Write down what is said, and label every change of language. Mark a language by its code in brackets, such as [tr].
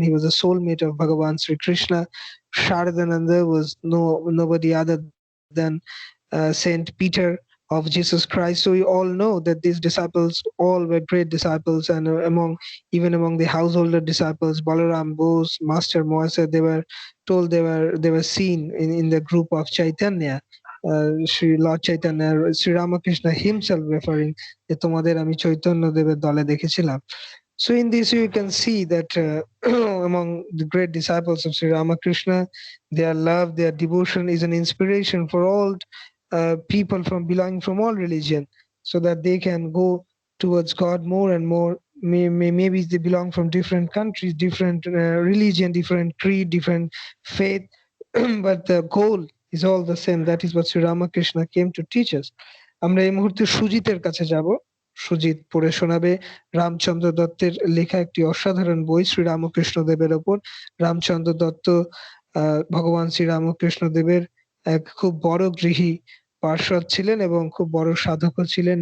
[en] He was a soulmate of Bhagavan Sri Krishna. Sharadananda was nobody other than Saint Peter of Jesus Christ. So we all know that these disciples all were great disciples, and even among the householder disciples, Balaram Bose, Master Moasa, they were told they were seen in the group of Chaitanya. Sri Lord Chaitanya, Sri Ramakrishna himself referring [bn] যে তোমাদের আমি চৈতন্য দেবের দলে দেখেছিলাম. [en] So in this you can see that among the great disciples of Sri Ramakrishna, their love, their devotion is an inspiration for all people from belonging from all religion, so that they can go towards God more and more. Maybe they belong from different countries, different religion, different creed, different faith, but the goal is all the same. That is what Sri Ramakrishna came to teach us. [bn] আমরা এই মুহূর্তে সুজিতের কাছে যাব। সুজিত পড়ে শোনাবে রামচন্দ্র দত্তের লেখা একটি অসাধারণ বই শ্রী রামকৃষ্ণ দেবের ওপর। রামচন্দ্র দত্ত ভগবান শ্রী রামকৃষ্ণ দেবের এক খুব বড় গৃহী পার্ষদ ছিলেন এবং খুব বড় সাধকও ছিলেন।